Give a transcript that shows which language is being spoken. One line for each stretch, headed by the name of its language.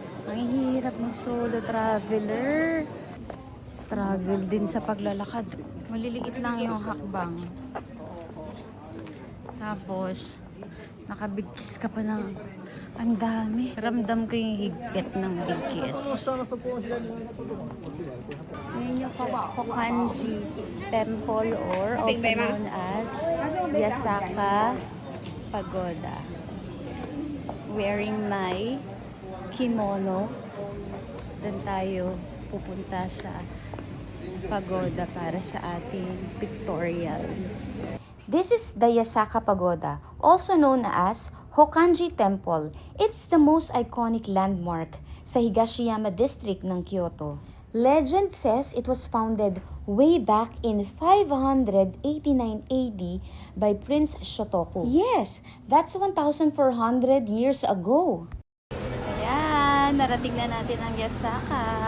Filipino: Ang hirap mag-solo traveler. Struggle din sa paglalakad. Maliliit lang yung hakbang. Tapos, nakabigkis ka pa ng ang dami. Ramdam ko yung higpit ng bigkis. Ngayon yung Hokkanji Temple
English: or also known as
Filipino: Yasaka Pagoda.
English: Wearing my kimono.
Filipino: Doon tayo pupunta sa pagoda para sa ating pictorial.
English: This is the Yasaka Pagoda, also known as Hokkanji Temple. It's the most iconic landmark
Filipino: sa Higashiyama district ng Kyoto.
English: Legend says it was founded way back in 589 AD by Prince Shotoku. Yes, that's 1,400 years ago.
Filipino: Ayan, narating na natin ang Yasaka.